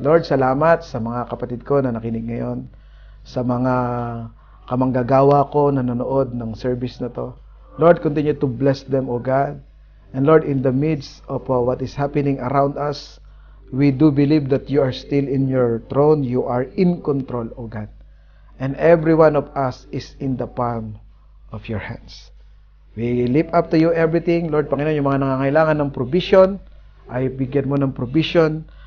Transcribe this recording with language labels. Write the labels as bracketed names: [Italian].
[Filipino] Lord, salamat sa mga kapatid ko na nakinig ngayon, sa mga kamanggagawa ko na nanonood ng service na to. [English] Lord, continue to bless them, O God. And Lord, in the midst of what is happening around us, we do believe that you are still in your throne. You are in control, O God. And every one of us is in the palm of your hands. We lift up to you everything. [Filipino] Lord, Panginoon, yung mga nangangailangan ng provision, ay bigyan mo ng provision.